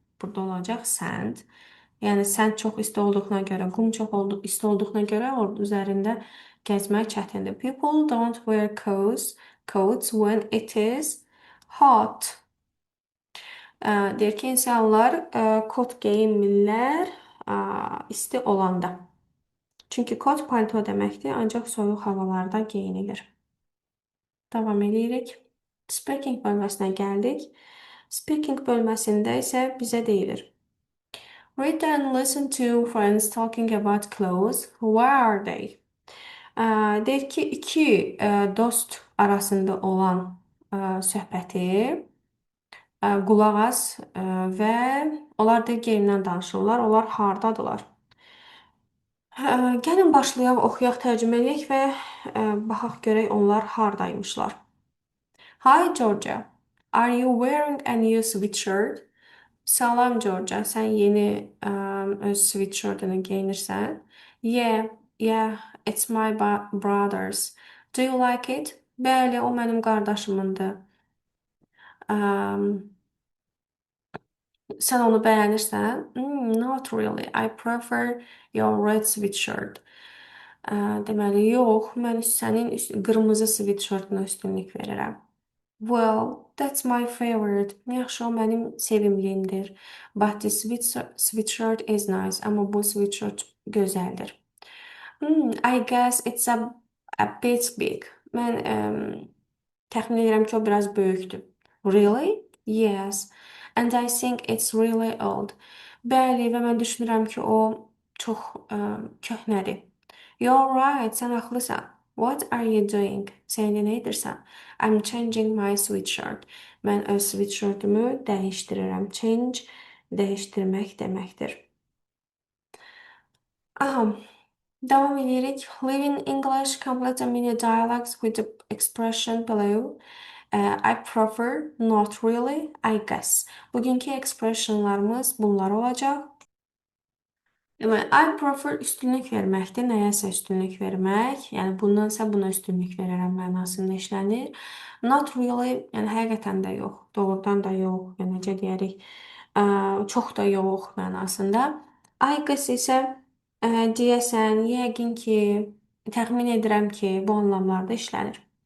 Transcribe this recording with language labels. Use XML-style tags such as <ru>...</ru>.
<az>Burada olacaq sand. Yəni sand çox isti olduğuna görə, qum çox isti olduğuna görə orada üzərində gəzmək çətindir.</az> <en>People don't wear coats when it is hot.</en> <az>Deyir ki, insanlar kot geyinmirlər isti olanda. Çünki kot palto deməkdir, ancaq soyuq havalarda geyinilir. Davam edirik. Speaking bölməsinə gəldik. Speaking bölməsində isə bizə deyilir.</az> <en>Read and listen to friends talking about clothes. Where are they?</en> <az>Deyir ki, iki dost arasında olan söhbəti qulaq as və onlar da geyimdən danışırlar. Onlar hardadılar? Gəlin başlayaq, oxuyaq, tərcümə edək və baxaq görək onlar hardaymışlar.</az> <en>Hi Georgia, are you wearing a new sweatshirt?</en> <az>Salam Georgia, sən yeni öz sweatshirtini geyinirsən?</az> <en>Yeah, it's my brother's. Do you like it?</en> <az>Bəli, o mənim qardaşımındır. Um, Sən onu bəyənirsən?</az> <en>Not really. I prefer your red sweatshirt.</en> <az>Deməli, yox, mən sənin qırmızı sweatshirtına üstünlük verirəm.</az> <en>Well, that's my favorite.</en> <az>Yaxşı, o mənim sevimliyimdir.</az> <en>But the sweatshirt is nice.</en> <az>Amma bu sweatshirt gözəldir.</az> <en>I guess it's a bit big.</en> <az>Mən təxmin edirəm ki, o biraz böyükdür.</az> <en>Really? Yes. And I think it's really old.</en> <az>Bəli, və mən düşünürəm ki, o çox köhnədir.</az> <en>You're right,</en> <az>sən haqlısan.</az> <en>What are you doing?</en> <az>Sən indi nə edirsən?</az> <en>I'm changing my sweatshirt.</en> <az>Mən öz sweatshirtümü dəyişdirirəm. Change dəyişdirmək deməkdir. Aha, devam edirik.</az> <en>Live in English, complete the mini dialogues with the expression below. I prefer, not really, I guess.</en> <az>Bugünkü expressionlarımız bunlar olacaq. Deməli,</az> <en>I prefer</en> <az>üstünlük verməkdir. Nəyəsə üstünlük vermək. Yəni, bundansa buna üstünlük verərəm mənasında işlənir.</az> <en>Not really,</en> <az>yəni həqiqətən də yox, doğrudan da yox, yəni necə deyərik, çox da yox mənasında.</az> <en>I guess</en> <az>isə deyəsən, yəqin ki, təxmin edirəm ki, bu anlamlarda işlənir.</az>